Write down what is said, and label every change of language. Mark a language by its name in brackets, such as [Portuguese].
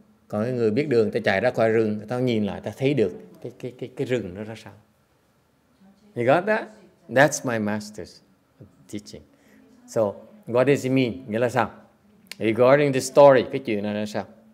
[Vietnamese] Còn cái người biết đường, ta chạy ra khỏi rừng, ta nhìn lại, ta thấy được cái rừng nó ra sao. [English] You got that? That's my master's teaching. So what does it mean? [Vietnamese] Nghĩa là sao? [English] Regarding the story, [Vietnamese] cái chuyện này là sao?